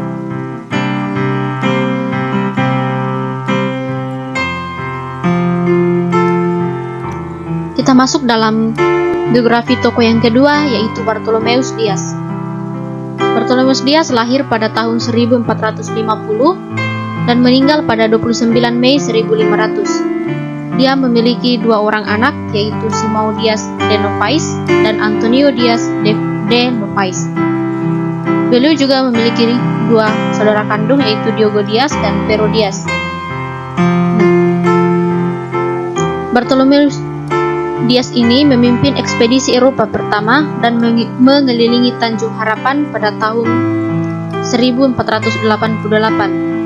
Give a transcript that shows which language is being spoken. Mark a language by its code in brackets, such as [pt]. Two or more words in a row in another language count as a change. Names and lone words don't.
[id] Kita masuk dalam biografi tokoh yang kedua, yaitu Bartolomeus Dias. Bartolomeus Dias lahir pada tahun 1450 dan meninggal pada 29 Mei 1500. Dia memiliki 2 orang anak, yaitu Simão Dias de Novaes dan Antonio Dias de Novaes. Beliau juga memiliki 2 saudara kandung, yaitu Diogo Dias dan Pero Dias. Bartolomeus Dias ini memimpin ekspedisi Eropa pertama dan mengelilingi Tanjung Harapan pada tahun 1488.